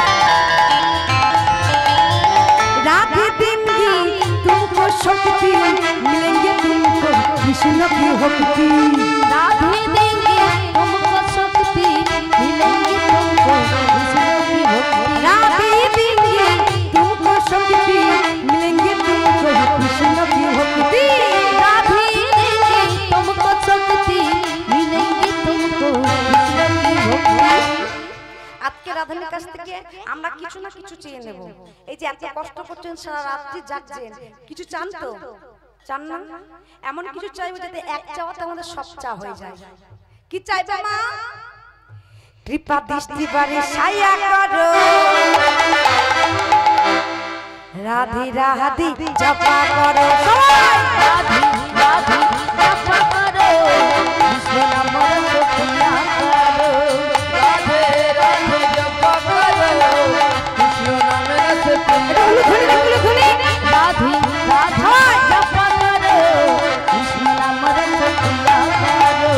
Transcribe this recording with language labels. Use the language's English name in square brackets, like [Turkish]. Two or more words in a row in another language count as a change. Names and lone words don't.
[Hindi] राधे दिन ही तुमको शक्ति मिलेंगे, तुमको कृष्ण की भक्ति। राधे देंगे तुमको शक्ति, मिलेंगे तुमको कृष्ण की भक्ति। राधे दिन ही तुमको शक्ति मिलेंगे, तुमको कृष्ण की भक्ति। राधे देंगे तुमको शक्ति, मिलेंगे तुमको कृष्ण की भक्ति। [Bangla] আজকে রাধানের কাছ থেকে আমরা কিছু না কিছু চেয়ে নেব। এই যে এত কষ্ট করছেন, সারা রাত্রি জাগছেন, কিছু চান তো? চান না? এমন কিছু চাইবো যাতে এক চাওয়াতে আমাদের সব চা হয়ে যায়। কি চাইবে মা? [Hindi] कृपा दृष्टि बाड़ी छाया करो, राधे राधे जपा करो। সবাই राधे राधे जपा करो, कृष्ण नाम रसपिया करो। राधे राधे जप करो, कृष्ण नाम रस पिया [Bangla] উলুধ্বনি উলুধ্বনি। [Hindi] राधे राधे जपा करो, कृष्ण नाम रसपिया करो।